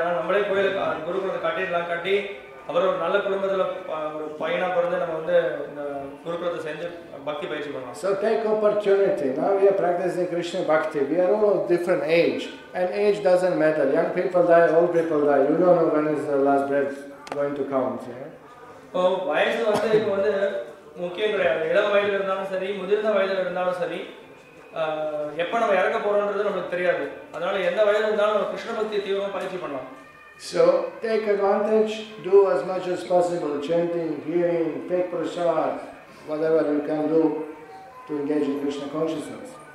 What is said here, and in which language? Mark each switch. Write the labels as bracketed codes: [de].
[ta] ஆனால் நம்மளே கோயிலுக்கு குருகுலத்தை கட்டி அவர் ஒரு நல்ல குடும்பத்தில் ஒரு பையனா பிறந்து நம்ம வந்து இந்த குருகுலத்தை செஞ்சு பக்தி பயிற்சி பண்ணலாம். [en] So take opportunity. Now we are practicing Krishna Bhakti. We are all of different age, and age doesn't matter. Young people die, old people die. You don't know when is the last breath going to come. [ta] வயசு வந்து இப்போ வந்து முக்கியம் கிடையாது. இளம் வயதில் இருந்தாலும் சரி, முதிர்ந்த வயதில் இருந்தாலும் சரி, எப்போ நம்ம இறக்க போறோம்ன்றது நமக்கு தெரியாது. அதனால எந்த வயதில் இருந்தாலும் நம்ம கிருஷ்ண பக்தி தீவிரமாக பயிற்சி பண்ணலாம். [en] So take advantage, do as much as possible, chanting, hearing, take prasad, whatever you can do to engage in Krishna consciousness.